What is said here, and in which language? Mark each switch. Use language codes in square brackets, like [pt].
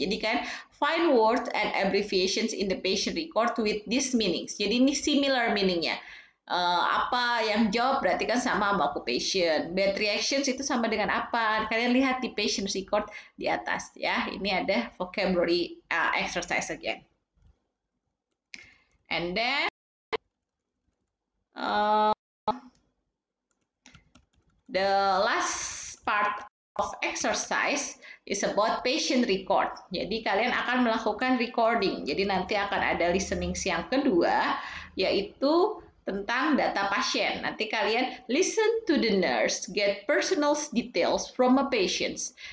[id] Jadi kan [en] find words and abbreviations in the patient record with these meanings. [id] Jadi ini [en] similar meaning-nya. [id] Apa yang job berarti kan sama occupation. Bad reactions itu sama dengan apa? Kalian lihat di patient record di atas ya. Ini ada [en] vocabulary exercise again. And then the last part of exercise is about patient record. [id] Jadi kalian akan melakukan recording. Jadi nanti akan ada listening yang kedua, yaitu tentang data pasien. Nanti kalian [en] listen to the nurse, get personal details from a patient.